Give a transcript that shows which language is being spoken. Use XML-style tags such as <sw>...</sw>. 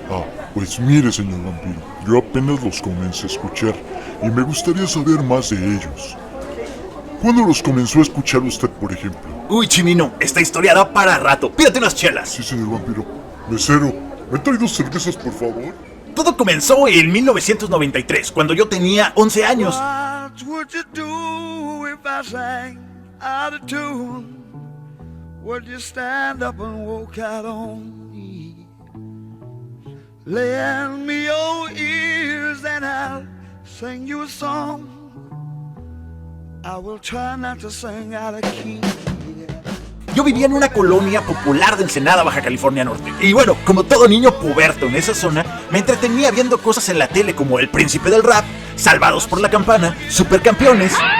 <es>Ah, pues mire, señor vampiro, yo apenas los comencé a escuchar y me gustaría saber más de ellos. ¿Cuándo los comenzó a escuchar usted, por ejemplo? Uy, Chimino, esta historia da para rato. Pídate unas chelas. Sí, señor vampiro. Mesero, ¿me trae 2 cervezas, por favor? Todo comenzó en 1993, cuando yo tenía 11 años.</es> <en>What would you do if I sang out of tune? Would you stand up and walk out on me? Lend me your ears and I'll sing you a song. I will try not to sing out of key.</en> <es>Yo vivía en una colonia popular de Ensenada, Baja California Norte. Y bueno, como todo niño puberto en esa zona, me entretenía viendo cosas en la tele como El Príncipe del Rap, Salvados por la Campana, Supercampeones...</es>